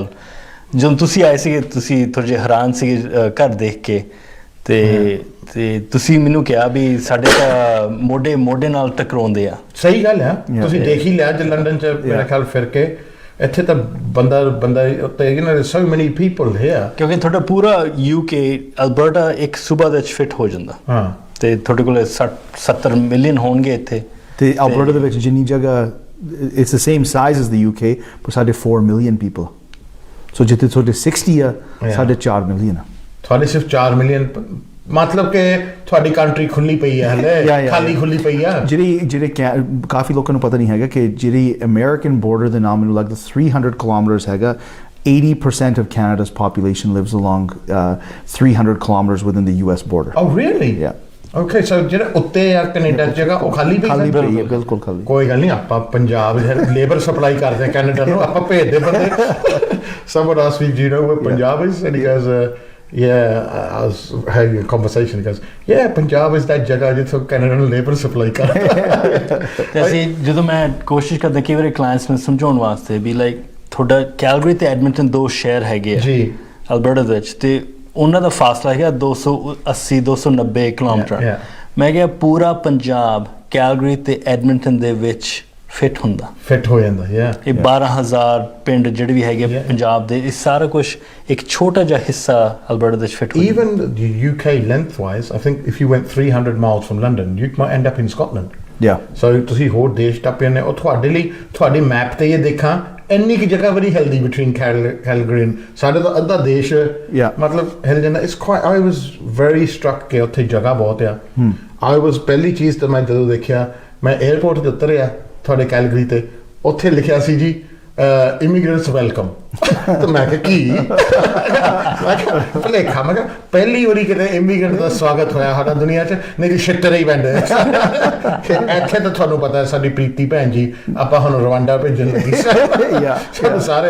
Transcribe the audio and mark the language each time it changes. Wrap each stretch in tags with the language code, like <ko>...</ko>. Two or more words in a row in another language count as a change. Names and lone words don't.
<pa>ਜਦੋਂ ਤੁਸੀਂ ਆਏ ਸੀਗੇ, ਤੁਸੀਂ ਥੋੜ੍ਹੇ ਜਿਹੇ ਹੈਰਾਨ ਸੀਗੇ ਘਰ ਦੇਖ ਕੇ, ਤੇ ਤੁਸੀਂ ਮੈਨੂੰ ਕਿਹਾ ਵੀ ਸਾਡੇ ਤਾਂ ਮੋਢੇ ਨਾਲ ਟਕਰਾਉਂਦੇ ਆ। ਸਹੀ ਗੱਲ ਆ, ਤੁਸੀਂ ਦੇਖ ਹੀ ਲਿਆ ਜੇ ਲੰਡਨ 'ਚ ਮੇਰਾ ਖਿਆਲ ਫਿਰ ਕੇ, ਇੱਥੇ ਤਾਂ ਬੰਦਾ ਉੱਤੇ</pa> <en>so many people here,</en> <pa>ਕਿਉਂਕਿ ਤੁਹਾਡਾ ਪੂਰਾ UK ਅਲਬਰਟਾ ਇੱਕ ਸੂਬਾ ਦੇ ਵਿੱਚ ਫਿੱਟ ਹੋ ਜਾਂਦਾ। ਤੇ ਤੁਹਾਡੇ ਕੋਲ 60-70 ਮਿਲੀਅਨ ਹੋਣਗੇ ਇੱਥੇ, ਤੇ ਅਲਬਰਟਾ ਦੇ ਵਿੱਚ ਜਿੰਨੀ ਜਗ੍ਹਾ,</pa> <en>it's the same size as the UK,</en> <pa>ਪਰ ਸਾਡੇ 4</pa> <en>million people.</en> <pa>ਸੋ ਜਿੱਥੇ ਤੁਹਾਡੇ 60 ਆ, ਸਾਡੇ 4 ਮਿਲੀਅਨ ਆ। ਤੁਹਾਡੇ ਸਿਰਫ 4 ਮਿਲੀਅਨ, ਮਤਲਬ ਕਿ ਤੁਹਾਡੀ ਕੰਟਰੀ ਖੁੱਲੀ ਪਈ ਹੈ ਹਲੇ, ਖਾਲੀ ਖੁੱਲੀ ਪਈ ਆ। ਜਿਹੜੇ ਕਾਫੀ ਲੋਕਾਂ ਨੂੰ ਪਤਾ ਨਹੀਂ ਹੈਗਾ ਕਿ ਜਿਹੜੀ ਅਮਰੀਕਨ ਬਾਰਡਰ ਦੇ ਨਾਮ, ਮੈਨੂੰ ਲੱਗਦਾ 300 ਕਿਲੋਮੀਟਰਸ ਹੈਗਾ।</pa> <en>80% of Canada's population lives along 300 kilometers within the US border. Oh, really? Yeah. Okay, so</en> <pa>ਜਿਹੜਾ ਉੱਤੇ ਆ ਕੈਨੇਡਾ ਜਗ੍ਹਾ, ਉਹ ਖਾਲੀ ਪਈ ਹੈ? ਬਿਲਕੁਲ ਖਾਲੀ। ਕੋਈ ਗੱਲ ਨਹੀਂ, ਆਪਾਂ ਪੰਜਾਬ</pa> <en>labour supply</en> <pa>ਕਰਦੇ ਹਾਂ ਕੈਨੇਡਾ ਨੂੰ, ਆਪਾਂ ਭੇਜਦੇ ਬੰਦੇ।</pa> <en>Someone asked me, do you know where Punjab is? And he goes, I was having a conversation. He goes, Punjab is that</en> <pa>ਜਗ੍ਹਾ ਜਿੱਥੋਂ ਕੈਨੇਡਾ ਨੂੰ</pa> <en>labour supply</en> <pa>ਕਰਦਾ। ਤੇ ਅਸੀਂ ਜਦੋਂ ਮੈਂ ਕੋਸ਼ਿਸ਼ ਕਰਦਾ ਕਈ ਵਾਰੀ ਕਲਾਇੰਟਸ ਨੂੰ ਸਮਝਾਉਣ ਵਾਸਤੇ ਵੀ ਲਾਈਕ ਤੁਹਾਡਾ ਕੈਲਗਰੀ ਤੇ ਐਡਮਿੰਟਨ 2 ਸ਼ਹਿਰ ਹੈਗੇ ਆ ਜੀ ਅਲਬਰਟਾ ਦੇ ਵਿੱਚ, ਤੇ ਉਹਨਾਂ ਦਾ ਫਾਸਲਾ ਹੈਗਾ 280-290 ਕਿਲੋਮੀਟਰ। ਮੈਂ ਕਿਹਾ ਪੂਰਾ ਪੰਜਾਬ ਕੈਲਗਰੀ ਤੇ ਐਡਮਿੰਟਨ ਦੇ ਵਿੱਚ ਫਿੱਟ ਹੋ ਜਾਂਦਾ। ਇਹ 12,000 ਪਿੰਡ ਜਿਹੜੇ ਵੀ ਹੈਗੇ ਪੰਜਾਬ ਦੇ, ਇਹ ਸਾਰਾ ਕੁਝ ਇੱਕ ਛੋਟਾ ਜਿਹਾ ਹਿੱਸਾ ਅਲਬਰਟਾ ਦੇ ਵਿੱਚ ਫਿੱਟ ਹੋ ਜਾਂਦਾ।</pa> <en>Even the UK lengthwise, I think if you went 300 miles from London, you might end up in Scotland.</en> <pa>So ਤੁਸੀਂ ਹੋਰ ਦੇਸ਼ ਟੱਪੇ ਨੇ, ਉਹ ਤੁਹਾਡੇ ਲਈ, ਤੁਹਾਡੀ ਮੈਪ ਤੇ ਇਹ ਦੇਖਾਂ ਇੰਨੀ ਕੀ ਜਗ੍ਹਾ ਬੜੀ ਹਿਲਦੀ ਬਿਟਵੀਨ ਕੈਲਗਰੀ, ਸਾਡੇ ਤਾਂ ਅੱਧਾ ਦੇਸ਼ ਮਤਲਬ ਹਿਲ ਜਾਂਦਾ।</pa> <en>it's quite, I was very struck</en> <pa>ਕਿ ਉੱਥੇ ਜਗ੍ਹਾ ਬਹੁਤ ਆ।</pa> <en>I was</en> <pa>ਪਹਿਲੀ ਚੀਜ਼ ਤਾਂ ਮੈਂ ਜਦੋਂ ਦੇਖਿਆ, ਮੈਂ 에ਅਰਪੋਰਟ ਤੇ ਉਤਰਿਆ, ਤੁਹਾਡੇ ਕੈਲਗਰੀ ਤੇ ਉੱਥੇ ਲਿਖਿਆ ਸੀ ਜੀ</pa> <en>immigrants welcome</en> <pa>ਤੇ ਮੈਂ ਕਿਹਾ ਕੀ ਮੈਂ ਕਿਹਾ ਭੁਲੇਖਾ ਮੈਂ ਕਿਹਾ ਪਹਿਲੀ ਵਾਰੀ ਕਿਤੇ ਇਮੀਗ੍ਰੈਂਟ ਦਾ ਸਵਾਗਤ ਹੋਇਆ ਸਾਡਾ ਦੁਨੀਆ 'ਚ ਨਹੀਂ ਜੀ ਛਿੱਤਰ ਹੀ ਪੈਂਦੇ ਇੱਥੇ ਤਾਂ ਤੁਹਾਨੂੰ ਪਤਾ ਸਾਡੀ ਪ੍ਰੀਤੀ ਭੈਣ ਜੀ ਆਪਾਂ ਹੁਣ ਰਵਾਂਡਾ ਭੇਜਣ ਲੱਗੀ ਸਾਰੇ</pa>